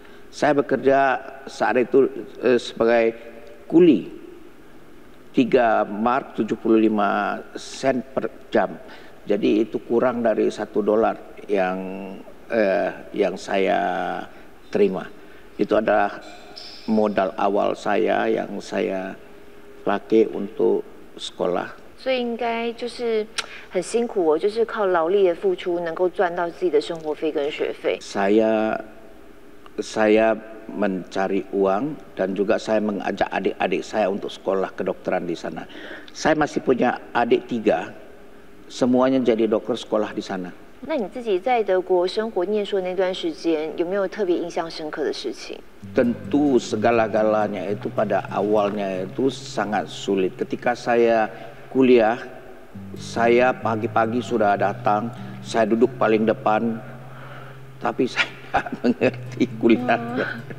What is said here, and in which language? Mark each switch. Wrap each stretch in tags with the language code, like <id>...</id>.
<id>Saya bekerja saat itu sebagai kuli 3 mark 75 sen per jam. Jadi itu kurang dari $1 yang saya terima. Itu adalah modal awal saya yang saya pakai untuk sekolah.</id> <zh>所以应该就是很辛苦哦，就是靠劳力的付出，能够赚到自己的生活费跟学费。</zh> <id>Saya mencari uang dan juga saya mengajak adik-adik saya untuk sekolah kedokteran di sana. Saya masih punya adik 3, semuanya jadi dokter sekolah di sana.</id> <zh>那你自己在德国生活念书的那段时间，有没有特别印象深刻的事情？</zh> <id>Tentu segala-galanya itu pada awalnya itu sangat sulit. Ketika saya kuliah, saya pagi-pagi sudah datang, saya duduk paling depan, tapi saya tidak mengerti kuliahnya.</id>